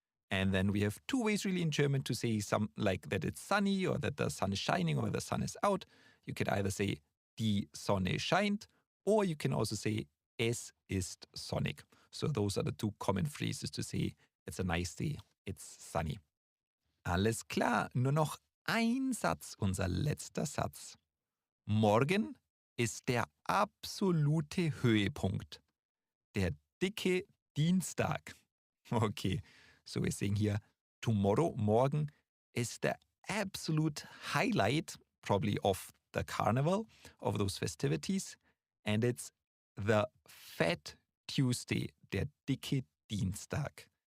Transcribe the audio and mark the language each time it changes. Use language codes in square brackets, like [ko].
[en] And then we have two ways really in German to say some like that it's sunny or that the sun is shining or the sun is out. You could either say [de] die Sonne scheint, [en] or you can also say [de] es ist sonnig. [en] So those are the two common phrases to say it's a nice day, it's sunny. [de] Alles klar, nur noch ein Satz, unser letzter Satz. Morgen ist der absolute Höhepunkt. Der dicke Dienstag. [en] Okay, so we're saying here, tomorrow, morgen, is the absolute highlight, probably of the carnival, of those festivities. And it's the Fat Tuesday, [de] der dicke Dienstag.